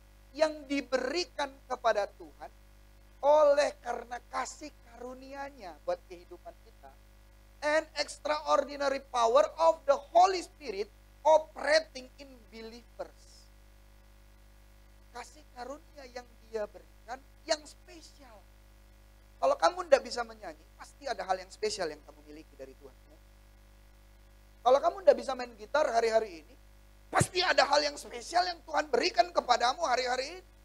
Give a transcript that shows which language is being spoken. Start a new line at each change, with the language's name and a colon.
Indonesian: Yang diberikan kepada Tuhan oleh karena kasih karunia-Nya buat kehidupan kita.
English: And extraordinary power of the Holy Spirit operating in believers.
Indonesian: Kasih karunia yang Dia berikan yang spesial. Kalau kamu tidak bisa menyanyi, pasti ada hal yang spesial yang kamu miliki dari Tuhan. Kalau kamu tidak bisa main gitar hari-hari ini, pasti ada hal yang spesial yang Tuhan berikan kepadamu hari-hari ini.